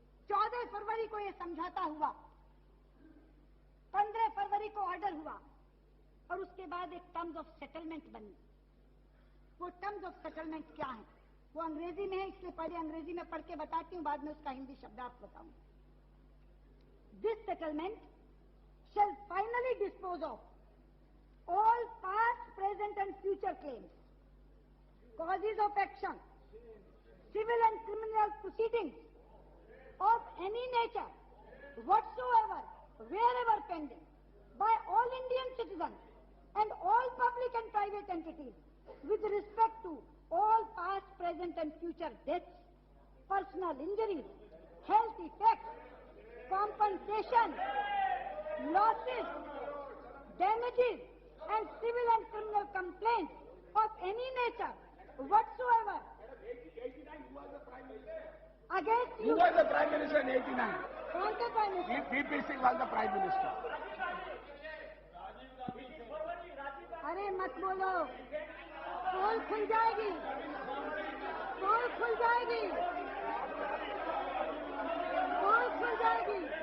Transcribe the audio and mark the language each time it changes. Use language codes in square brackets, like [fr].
[hi] 14 फरवरी को यह समझौता हुआ, 15 फरवरी को ऑर्डर हुआ और उसके बाद एक टर्म्स ऑफ सेटलमेंट बनी। वो टर्म्स ऑफ सेटलमेंट क्या है? वो अंग्रेजी में है, इसलिए पहले अंग्रेजी में पढ़ के बताती हूँ, बाद में उसका हिंदी शब्दार्थ बताऊंगी। [en] This settlement shall finally dispose of all past, present and future claims, causes of action, civil and criminal proceedings of any nature whatsoever, wherever pending, by all Indian citizens and all public and private entities with respect to all past, present and future deaths, personal injuries, health effects, compensation, losses, damages and civil and criminal complaints of any nature whatsoever against you. Who was the Prime Minister in 89? [hi] कौन सा prime minister? [en] VP Singh was the Prime Minister. [hi] अरे मत बोलो, पोल खुल जाएगी, पोल खुल जाएगी, पोल खुल जाएगी।